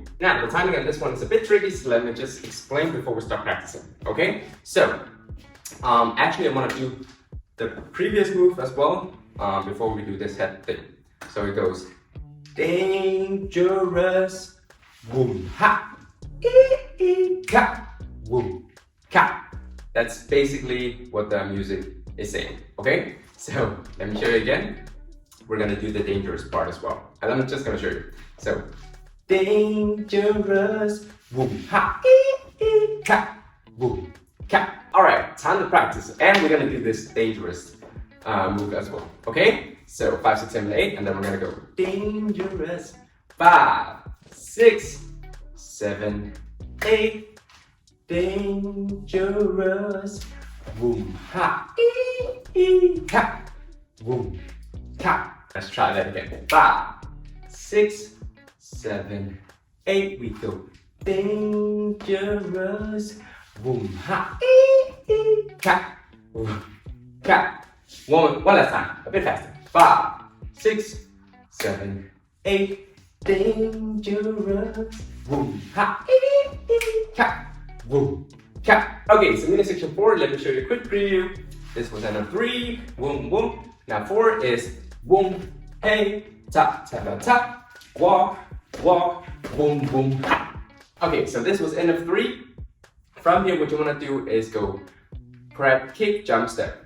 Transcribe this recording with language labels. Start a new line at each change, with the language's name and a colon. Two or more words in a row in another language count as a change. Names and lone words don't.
English: Now the timing on this one is a bit tricky, so let me just explain before we start practicing, okay? So, actually I want to do the previous move as well, before we do this head thing. So it goes dangerous, boom, ha, ka, boom, ka. That's basically what the music is saying, okay? So let me show you again. We're gonna do the dangerous part as well. And I'm just gonna show you. So, dangerous, boom, ha, ka, boom, ka. All right, time to practice. And we're gonna do this dangerous move as well, okay? So 5, 6, 7, 8, and then we're gonna go dangerous. 5, 6, 7, 8. Dangerous, boom, ha, ka, boom, ka. Let's try that again. 5, 6, 7, 8. We go dangerous, boom, ha, ka, boom, ka. One last time, a bit faster. 5, 6, 7, 8. Dangerous, boom, ha, ka. Boom, ka. Okay, so mini section 4, let me show you a quick preview. This was end of 3, boom, boom. Now 4 is boom, hey, tap, tap, tap, walk, walk, boom, boom, ha. Okay, so this was end of 3. From here, what you want to do is go prep, kick, jump, step.